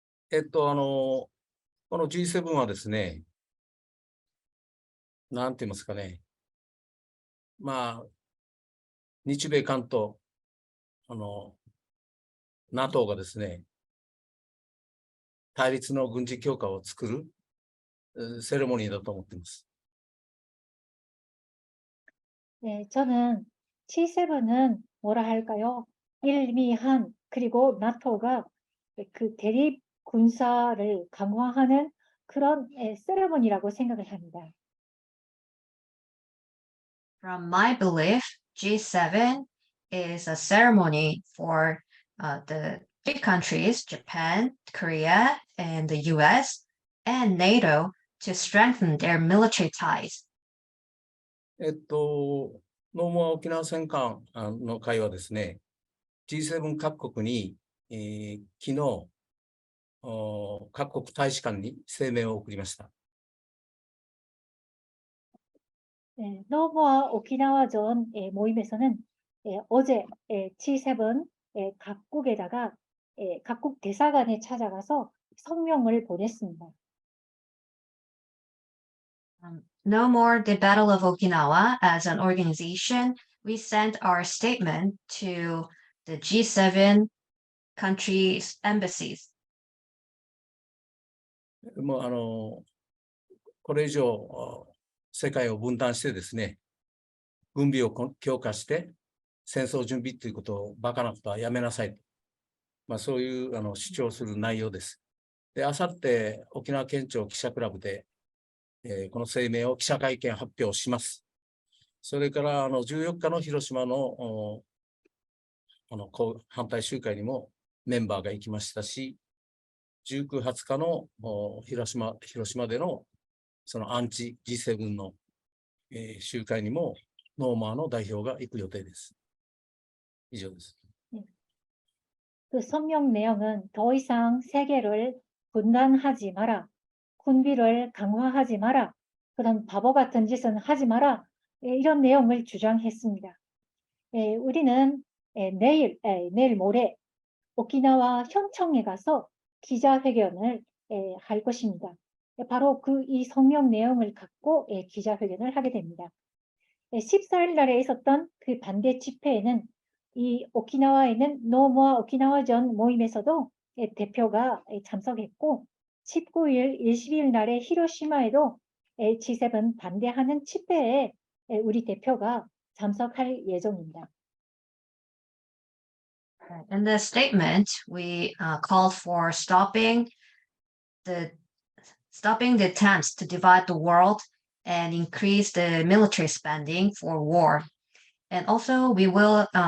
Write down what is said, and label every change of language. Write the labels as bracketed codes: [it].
[ja] この G7 はですね、なんて言いますかね、まあ、日米韓と、NATO がですね、対立の軍事強化を作るセレモニーだと思っています。 [ko] 네, 저는 G7은 뭐라 할까요? 일미한 그리고 나토가 그 대립 군사를 강화하는 그런 세레머니라고 생각을 합니다. [en] From my belief, G7 is a ceremony for the big countries, Japan, Korea, and the US, and NATO to strengthen their military ties. [ja] ノーモア沖縄戦艦の会はですね、G7 各国に、昨日、各国大使館に声明を送りました。 [ko] 노모아 오키나와전 모임에서는 어제 G7 각국에다가 각국 대사관에 찾아가서 성명을 보냈습니다. [en] No more the Battle of Okinawa as an organization. We sent our statement to the G7 countries' embassies. [ja] もうこれ以上世界を分断してですね、軍備を強化して戦争準備ということをバカなことはやめなさいと、そういう主張する内容です。で、あさって沖縄県庁記者クラブで、この声明を記者会見発表します。それから14日の広島の反対集会にもメンバーが行きましたし、19、20日の広島でのそのアンチ G7 の、集会にもノーマーの代表が行く予定です。以上です。 [ko] 그 성명 내용은 더 이상 세계를 분단하지 마라, 군비를 강화하지 마라, 그런 바보 같은 짓은 하지 마라, 이런 내용을 주장했습니다. 우리는 내일 모레 오키나와 현청에 가서 기자회견을 할 것입니다. 바로 이 성명 내용을 갖고 기자회견을 하게 됩니다. 14일 날에 있었던 그 반대 집회에는 이 오키나와에 있는 노모아 오키나와전 모임에서도 대표가 참석했고 19일, 22일 날에 히로시마에도 G7 반대하는 집회에 우리 대표가 참석할 예정입니다. [en] In the statement, we called for stopping the attempts to divide the world and increase the military spending for war. And also, we will